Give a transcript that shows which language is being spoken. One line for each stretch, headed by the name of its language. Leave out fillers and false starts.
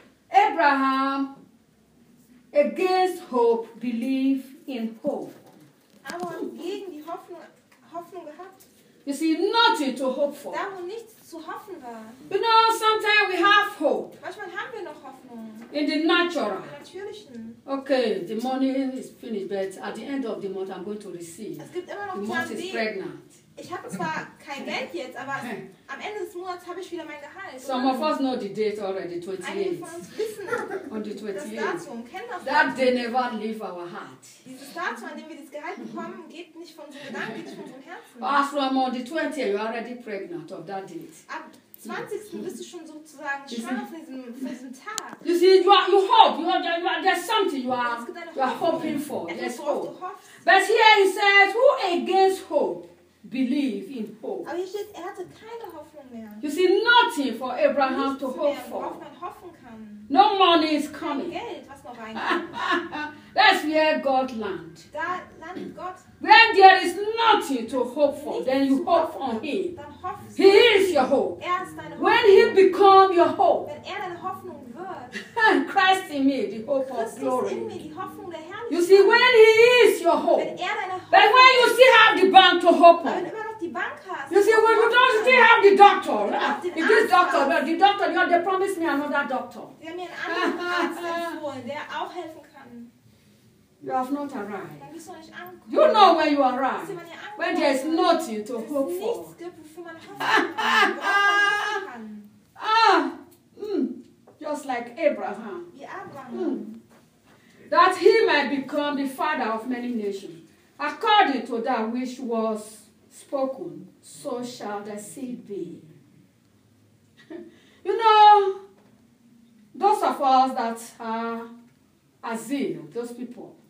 English: Abraham against hope believe in hope.
German: Aber gegen die Hoffnung gehabt.
English: You see, nothing to hope for.
German: Da, wo nichts zu hoffen war.
English: You know, sometimes we have hope.
German: Manchmal haben wir noch Hoffnung.
English: In the natural.
German: Im Natürlichen.
English: Okay, the money is finished, but at the end of the month, I'm going to receive.
German: Es gibt immer noch
English: the month is pregnant.
German: Ich habe zwar kein Geld jetzt, aber am Ende des Monats habe ich wieder mein Gehalt.
English: Some of us know the date already, 28. On the 28th. That day never leave our heart.
German: Dieses Datum, an dem wir das Gehalt bekommen, geht nicht von unserem Gedanken, geht nicht von unserem Herzen.
English: As from on the 20th, you're already pregnant of that date.
German: Ab 20. Bist du schon sozusagen schwanger von diesem Tag.
English: You see, you hope, there's something you are hoping for. There's hope. But here he says, who against hope? Believe in hope.
German: Aber hier steht, er hatte keine Hoffnung mehr.
English: You see, nothing for Abraham to hope for.
German: Worauf man hoffen kann.
English: No money is coming.
German: Kein Geld, was noch
English: reinkommt. That's where God land.
German: Da landet Gott.
English: When there is nothing to hope for, then you hope on him.
German: Dann hoffst
English: du. He is your hope.
German: Er ist deine Hoffnung.
English: When he become your hope.
German: Wenn er deine Hoffnung wird.
English: Christ in me, the hope of glory.
German: In mir, die Hoffnung der Herrlichkeit.
English: You see, when he is your hope.
German: Wenn er deine Hoffnung.
English: But when you still have the bank to hope on.
German: Die Bank hast,
English: you see, when you don't still have the doctor, if this doctor, well, the doctor, you know, they promised me another doctor.
German: Der auch helfen kann.
English: You have not arrived.
German: Dann bist du nicht angekommen.
English: You know where you arrive.
German: Wenn ihr ankommt,
English: when there is nothing to hope for.
German: Nichts gibt, wofür man hoffen kann.
English: Just like Abraham.
German: Wie Abraham.
English: That he might become the father of many nations. According to that which was spoken, so shall the seed be. You know, those of us that are asyl, those people.